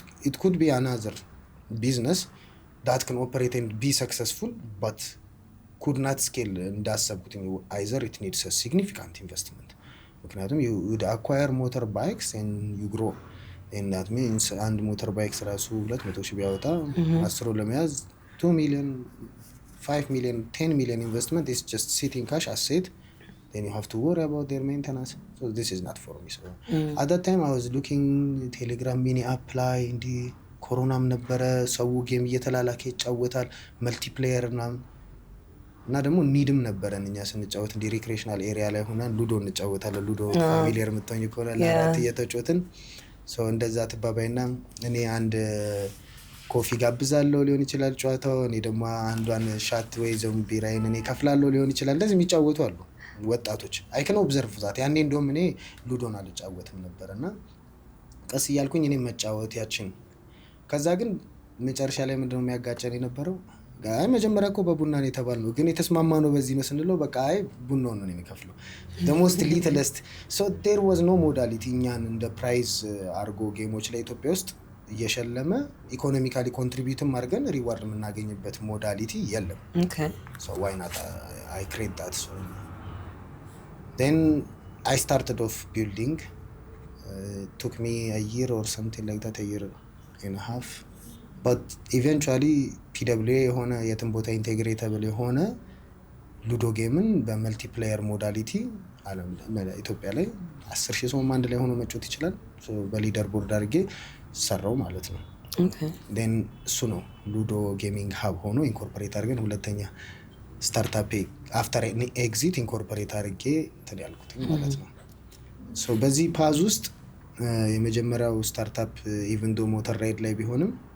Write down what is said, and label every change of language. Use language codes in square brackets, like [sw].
[en] it could be another business that can operate and be successful but could not scale [am] እንዳሰብኩት [en] either it needs a significant investment [am] ምክንያቱም [en] you would acquire motorbikes and you grow and that means አንድ motorbikes [am] ራሱ 200 ሺህ ቢያወጣ 10 ለመያዝ [en] 2 million 5 million 10 million investment is just sitting cash asset. Then you have to worry about their maintenance. So this is not for me. So at that time I was looking Telegram mini apply [am] እንዲ ኮሮናም ነበረ ሰው ጌም እየተላላከ ይጫወታል መልቲፕሌየር እና ደግሞ ኒድም ነበረን እኛ ስንጫወት እንዲ ሪክሬሽናል ኤሪያ ላይ ሆነን ሉዶ እንጫወታለን። ሉዶ ፋሚሊየር የምትሆኝ ከሆነ ለአራት እየተጫወትን ሶ እንደዛ ተባባይና እኔ አንድ ኮፊ ጋብዛለሁ ሊሆን ይችላል ጨዋታው፣ እኔ ደግሞ አንዷን ሻት ወይ ቢራይን እኔ ከፍላለሁ ሊሆን ይችላል። እንደዚህ የሚጫወቱ አሉ ወጣቶች። አይ ካን ኦብዘርቭ ዛት ያኔ እንደውም እኔ ሉዶን አልጫወትም ነበርና ቀስ እያልኩኝ እኔ መጫወት ያችን ከዛ ግን መጨረሻ ላይ ምንድነው የሚያጋጨን የነበረው ጋር መጀመሪያ እኮ በቡና ነው የተባልነው ግን የተስማማነው በዚህ ነው ስንለው በቃ አይ ቡናውን ነው የሚከፍለው [en] the most littlest so there was no modality [am] እኛን እንደ ፕራይዝ አርጎ ጌሞች ላይ ኢትዮጵያ ውስጥ እየሸለመ ኢኮኖሚካሊ ኮንትሪቢዩትም አድርገን ሪዋርድ የምናገኝበት ሞዳሊቲ የለም። [en] so why not I create that. So then I started off building. It took me a year or something like that, a year and a half, but eventually PWA [am] የሆነ የትም ቦታ ኢንቴግሬተብል የሆነ ሉዶ ጌምን በመልቲፕሌየር ሞዳሊቲ አለም ኢትዮጵያ ላይ 10,000 ሰው አንድ ላይ ሆኖ መጫወት ይችላል። ሶ በሊደር ቦርድ አድርጌ ሰራው ማለት ነው። then እሱ ነው ሉዶ ጌሚንግ ሀብ ሆኖ ኢንኮርፖሬት አድርገን ሁለተኛ ስታርታፕ አፍተር ኤግዚት ኢንኮርፖሬት አድርጌ ተያልኩት ማለት ነው። ሶ በዚህ ፓዝ ውስጥ የመጀመሪያው ስታርታፕ ኢቭን ዶ ሞተር ራይድ ላይ ቢሆንም